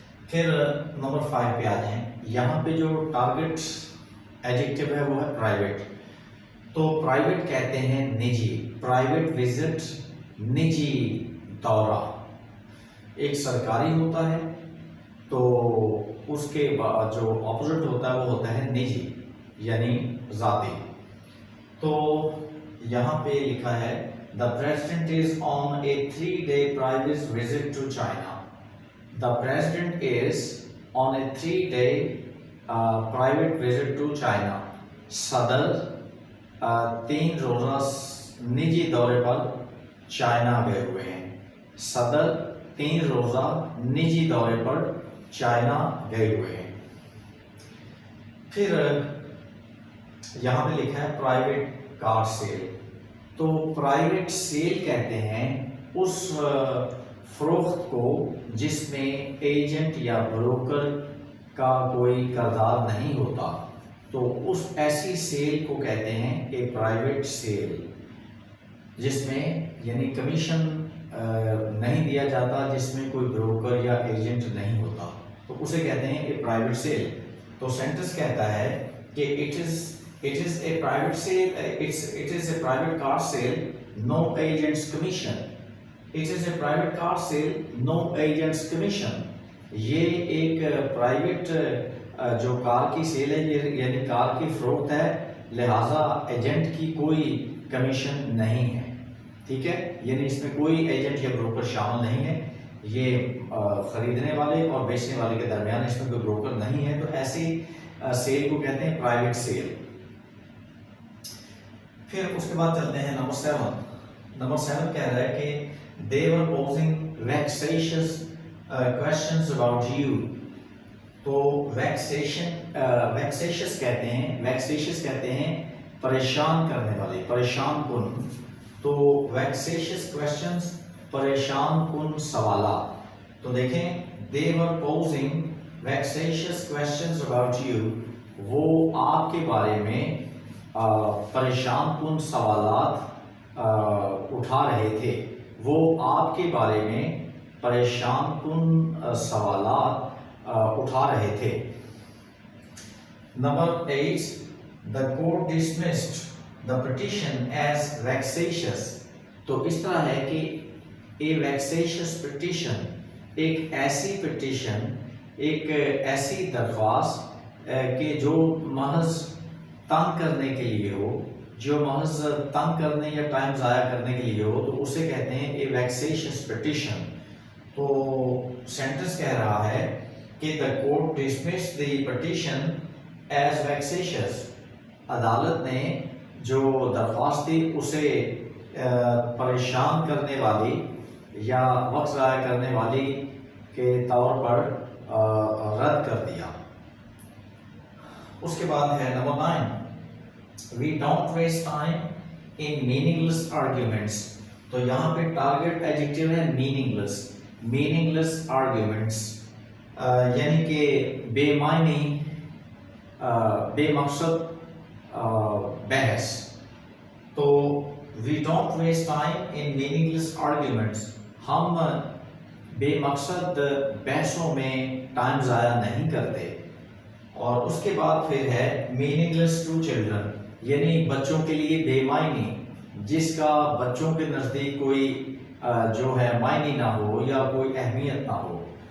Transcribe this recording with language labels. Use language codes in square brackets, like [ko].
[ur] پھر نمبر 5 پہ آ جائیں. یہاں پہ جو ٹارگٹ ایڈجیکٹیو ہے وہ ہے پرائیویٹ. تو پرائیویٹ کہتے ہیں نجی. پرائیویٹ وزٹ نجی دورہ. ایک سرکاری ہوتا ہے تو اس کے جو اپوزٹ ہوتا ہے وہ ہوتا ہے نجی. یعنی ذاتی. تو یہاں پہ لکھا ہے [en] The President is on a 3-day private visit to China. The President is on a 3-day private visit to China. [ur] صدر 3 روزہ نجی دورے پر چائنا گئے ہوئے ہیں. صدر 3 روزہ نجی دورے پر چائنا گئے ہوئے ہیں. پھر یہاں پہ لکھا ہے پرائیویٹ کار سیل. تو پرائیویٹ سیل کہتے ہیں اس فروخت کو جس میں ایجنٹ یا بروکر کا کوئی کردار نہیں ہوتا. تو اس ایسی سیل کو کہتے ہیں کہ پرائیویٹ سیل، جس میں یعنی کمیشن نہیں دیا جاتا، جس میں کوئی بروکر یا ایجنٹ نہیں ہوتا، تو اسے کہتے ہیں کہ پرائیویٹ سیل. تو سینٹنس کہتا ہے کہ [en] it is a private sale, it is a private car sale, no agent's commission. It is a private car sale, no agent's commission. [ur] یہ ایک پرائیویٹ جو کار کی سیل ہے، یعنی کار کی فروخت ہے، لہٰذا ایجنٹ کی کوئی کمیشن نہیں ہے. ٹھیک ہے، یعنی اس میں کوئی ایجنٹ یا بروکر شامل نہیں ہے. یہ خریدنے والے اور بیچنے والے کے درمیان اس میں کوئی بروکر نہیں ہے. تو ایسی سیل کو کہتے ہیں پرائیویٹ سیل. پھر اس کے بعد چلتے ہیں نمبر 7. نمبر 7 کہہ رہا ہے کہ [en] they were posing vexatious questions about you. [ur] تو vexatious کہتے ہیں پریشان کرنے والے، پریشان کن. تو vexatious questions پریشان کن سوالات. تو دیکھیں [en] they were posing vexatious questions about you. [ur] وہ آپ کے بارے میں پریشان کن سوالات اٹھا رہے تھے. وہ آپ کے بارے میں پریشان کن سوالات اٹھا رہے تھے. Number 8. [en] The court dismissed the petition as vexatious. [ur] تو اس طرح ہے کہ [en] a vexatious petition [ur] ایک ایسی پٹیشن، ایک ایسی درخواست کہ جو محض تنگ کرنے کے لیے ہو، جو محض تنگ کرنے یا ٹائم ضائع کرنے کے لیے ہو، تو اسے کہتے ہیں اے ویکسیشس پٹیشن. تو سینٹنس کہہ رہا ہے کہ [en] the court dismissed the petition as vexatious. [ur] عدالت نے جو درخواست تھی اسے پریشان کرنے والی یا وقت ضائع کرنے والی کے طور پر رد کر دیا. اس کے بعد ہے number 9. [en] We don't waste time in meaningless arguments. [ur] تو یہاں پہ ٹارگیٹ ایڈجیکٹیو ہے meaningless arguments، یعنی کہ بے معنی، بے مقصد بحث. [en] تو we don't waste time in meaningless arguments. [ur] ہم بے مقصد بحثوں میں ٹائم ضائع نہیں کرتے. اور اس کے بعد پھر ہے [en] meaningless to children، [ur] یعنی بچوں کے لیے بے معنی، جس کا بچوں کے نزدیک کوئی جو ہے معنی نہ ہو یا کوئی اہمیت نہ ہو.